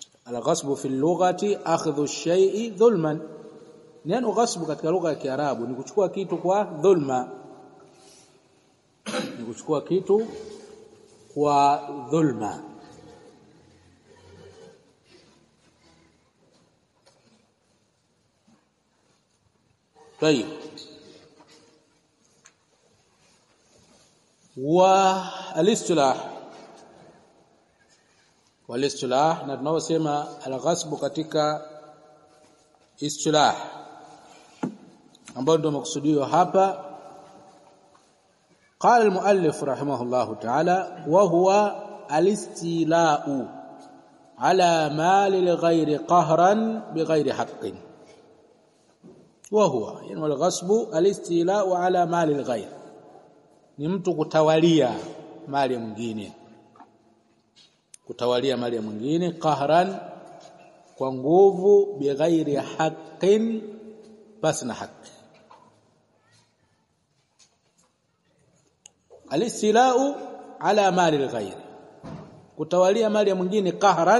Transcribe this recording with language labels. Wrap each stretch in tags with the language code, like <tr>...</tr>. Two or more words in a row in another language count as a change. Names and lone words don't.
<ar>الغصب في اللغة أخذ الشيء ظلما.</ar> <sw>Neno ghasbu katika lugha ya Kiarabu ni kuchukua kitu kwa dhulma. Ni kuchukua kitu kwa dhulma.</sw> <ar>طيب والاصطلاح</ar> <sw>na tunaosema al-ghasbu katika istilah ambao ndio makusudio hapa.</sw> <ar>قال المؤلف رحمه الله تعالى وهو الاستيلاء على مال الغير قهرا بغير حق. وهو يعني الغصب الاستيلاء على مال الغير,</ar> <sw>ni mtu kutawalia mali mwingine, kutawalia mali mwingine qahran, kwa nguvu,</sw> <ar>بغير حق,</ar> <sw>basi na haki.</sw> <ar>الاستيلاء على مال الغير,</ar> <sw>kutawalia mali ya mwingine qahran.</sw>